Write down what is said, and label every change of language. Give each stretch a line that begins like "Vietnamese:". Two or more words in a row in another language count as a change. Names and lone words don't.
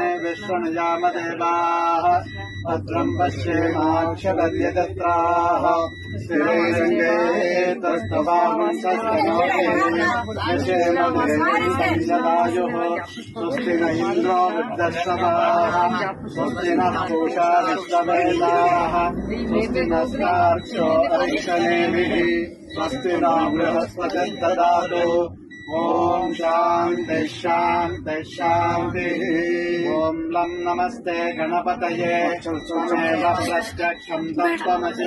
Sanskrit: ವಿಶ್ವನುಜಾಮದೇವಾಃ ಭದ್ರಂ ಪಶ್ಯೇಮಾಕ್ಷರದ್ಯತತ್ರಾಃ ಸ್ಥಿರೈರಂಗೇ ತಸ್ತವಾಂಸಸ್ತನೋತಿರ್ಯಶೇಮದೇವಸಂಜದಾಯುಃ ಸ್ವಸ್ತಿ ನ ಇಂದ್ರೋ ವೃದ್ಧಶ್ರವಾಃ ಸ್ವಸ್ತಿ ನಃ पूषा विश्ववेदाः स्वस्ति नस्तार्क्ष्यो अरिष्टनेमिः स्वस्ति नो बृहस्पतिर्ददातु ओम शांति शांति शांति। ओम लं नमस्ते गणपतये त्वमेव प्रत्यक्षं तत्त्वमसि